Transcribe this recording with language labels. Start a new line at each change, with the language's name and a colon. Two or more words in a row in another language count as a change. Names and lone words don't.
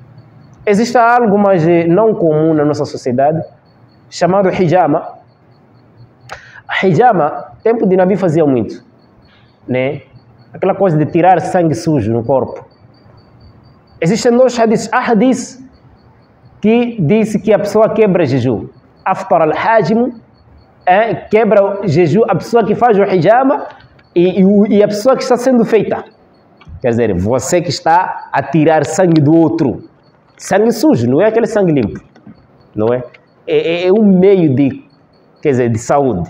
Portuguese: Existe algo mais não comum na nossa sociedade, chamado hijama. Hijama, tempo de Nabi fazia muito, né? Aquela coisa de tirar sangue sujo no corpo. Existem dois hadiths. Há hadith que diz que a pessoa quebra jejum.
Arabic: أفطر الحاجم,
Portuguese: quebra o jejum, a pessoa que faz o hijama e a pessoa que está sendo feita. Quer dizer, você que está a tirar sangue do outro. Sangue sujo, não é aquele sangue limpo. Não é? É um meio de, quer dizer, de saúde.